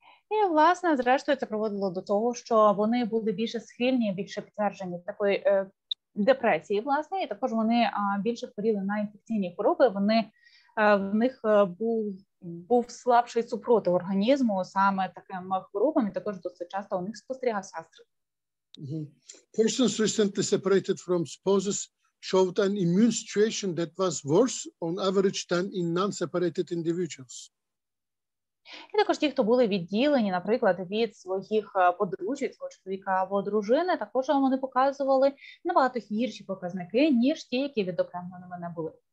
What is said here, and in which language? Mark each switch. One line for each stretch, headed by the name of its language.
Ukrainian: І, власне, зрештою, це приводило до того, що вони були більше схильні, більше підтверджені такої депресії, власне, і також вони більше хворіли на інфекційні хвороби, в них був слабший супротив організму саме таким хворобам, і також досить часто у них спостерігався гастрит.
English: Persons recently separated from spouses showed an immune situation that was worse on average than in non-separated individuals.
Ukrainian: І також ті, хто були відділені, наприклад, від своїх подружжя, від свого чоловіка або дружини, також вони показували набагато гірші показники, ніж ті, які відокремленими не були.